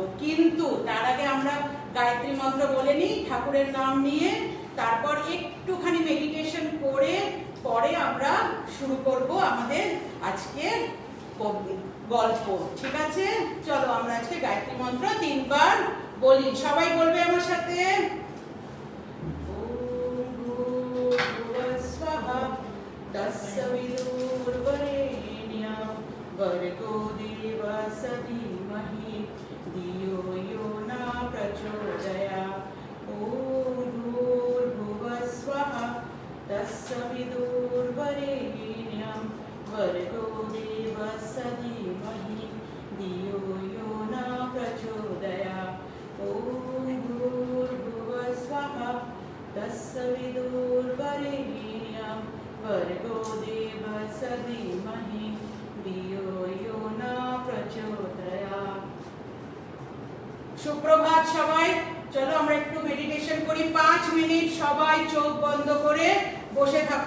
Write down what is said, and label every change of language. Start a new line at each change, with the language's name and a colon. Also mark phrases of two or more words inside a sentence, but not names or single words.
Bangla: কিন্তু তার আগে আমরা গায়ত্রী মন্ত্র বলে নিই ঠাকুরের নাম নিয়ে, তারপর একটুখানি মেডিটেশন করে পরে আমরা শুরু করব আমাদের আজকের গল্প। ঠিক আছে, চলো আমরা আজকে গায়ত্রী মন্ত্র 3 বার বলি। সবাই বলবে আমার সাথে।
Sanskrit: ওম ভূর্ভুবঃ স্বাহা তস্সবিতুর্বরেণ্যং ভর্গো দেবস্য ধীমহি ধিয়ো यो न प्रचोदयात्। ওম ভূর্ভুবঃ স্বাহা তস্সবিতুর্বরেণ্যং ভর্গো দেবস্য ধীমহি ধিয়ো यो न प्रचोदयात्। ওম ভূর্ভুবঃ স্বাহা তস্সবিতুর্বরেণ্যং ভর্গো দেবস্য ধীমহি ধিয়ো यो न प्रचोदयात्।
Bangla: সুপ্রভাত সবাই, চলো আমরা একটু মেডিটেশন করি। 5 মিনিট সবাই চোখ বন্ধ করে বসে থাকো।